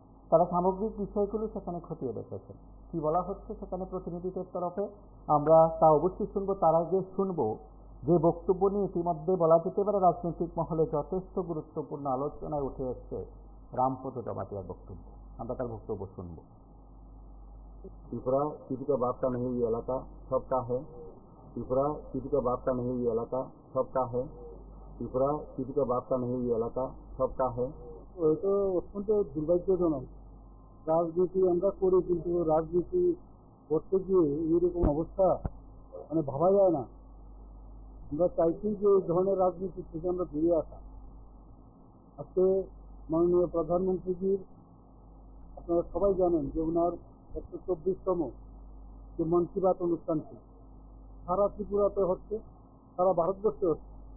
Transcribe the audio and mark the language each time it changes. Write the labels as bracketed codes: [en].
[bn] তারা সামগ্রিক বিষয়গুলো সেখানে খতিয়ে দেখেছেন। কি বলা হচ্ছে সেখানে প্রতিনিধিদের তরফে আমরা তা অবশ্যই শুনবো। তার আগে শুনবো যে বক্তব্য নিয়ে ইতিমধ্যে বলা যেতে পারে রাজনৈতিক মহলে যথেষ্ট গুরুত্বপূর্ণ আলোচনায় উঠে এসছে রামপদ জমাতিয়ার বক্তব্য। আমরা তার বক্তব্য শুনবো। [hi] त्रिपुरा किसी का बाप का नहीं, ये इलाका सबका है। त्रिपुरा किसी का बाप का नहीं, ये इलाका सबका है। त्रिपुरा किसी का बाप का नहीं, ये इलाका सबका है। [bn] এটা অত্যন্ত দুর্ভাগ্যজনক। রাজনীতি আমরা করি, কিন্তু রাজনীতি করতে গিয়ে এইরকম অবস্থা মানে ভাবা যায় না। আমরা চাইছি যে এই ধরনের রাজনীতি থেকে আমরা বেরিয়ে আসা। আজকে মাননীয় প্রধানমন্ত্রীজির, আপনারা সবাই জানেন যে ওনার 124তম যে মন কি বাত অনুষ্ঠানটি সারা ত্রিপুরাতে হচ্ছে, সারা ভারতবর্ষে হচ্ছে।